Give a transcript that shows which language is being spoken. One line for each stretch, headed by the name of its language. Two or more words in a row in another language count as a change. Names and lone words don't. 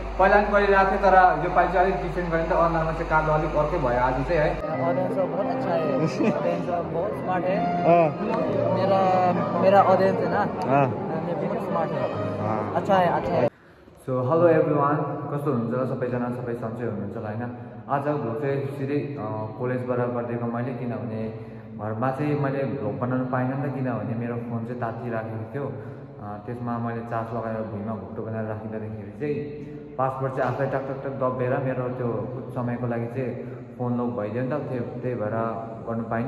Nepali: पहिला पनि गरिरहेको थियो तर यो पालि चाहिँ अलिक डिफरेन्ट गरेर त अनुहारमा चाहिँ कालो अलिक अर्कै भयो आज चाहिँ है।
Hindi: ऑडियंस बहुत अच्छा है, ऑडियंस बहुत स्मार्ट है। मेरा ऑडियंस है ना, ये बहुत स्मार्ट है, अच्छा है, अच्छा है।
English: so hello everyone,
Nepali: कस्तो हुनुहुन्छ सबैजना, सबै सन्चै हुनुहुन्छ होला होइन। आजको भ्लग चाहिँ सिधै कलेजबाट गरिदिएको मैले, किनभने घरमा चाहिँ मैले भ्लग बनाउनु पाइनँ नि त, किनभने मेरो फोन चाहिँ तातिराखेको थियो। त्यसमा मैले चार्ज लगाएर भुइँमा घुप्टो बनाएर राखिँदाखेरि चाहिँ पासवर्ड चाहिँ आफै टक टक टक दबेर मेरो त्यो कुछ समयको लागि चाहिँ फोन लक भइदियो नि त, त्यही भएर गर्नु पाइनँ।